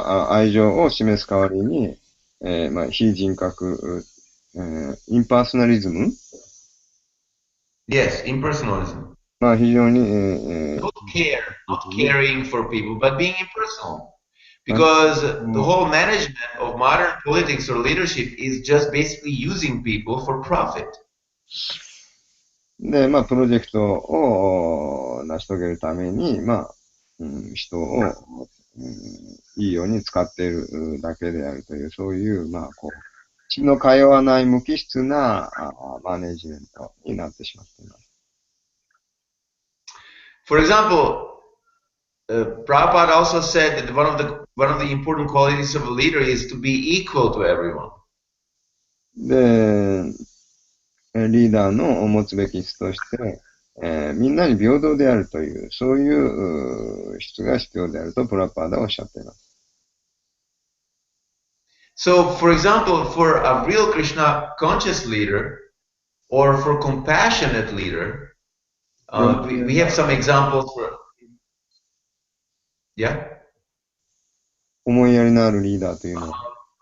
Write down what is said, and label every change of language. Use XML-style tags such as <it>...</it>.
<ja>愛情を示す代わりに、非人格、インパーソナリズム</ja> <en>Yes, impersonalism.</en> <ja>非常に、</ja> <en>Not caring for people, but being impersonal. Because the whole management of modern politics or leadership is just basically using people for profit.</en> <ja>で、プロジェクトを成し遂げるために、人を、いいように使っているだけであるという、そういう、血の通わない無機質なマネジメントになってしまっています。</ja> <en>For example, Prabhupada also said that one of the important qualities of a leader is to be equal to everyone.</en> <ja>で、リーダーの持つべき質として、みんなに平等であるという、そういう質が必要であるとプラパーダはおっしゃっています。</ja> <en>So, for example, for a real Krishna conscious leader or for compassionate leader, we have some examples for, yeah?</en> <ja>思いやりのあるリーダーというのは、</ja>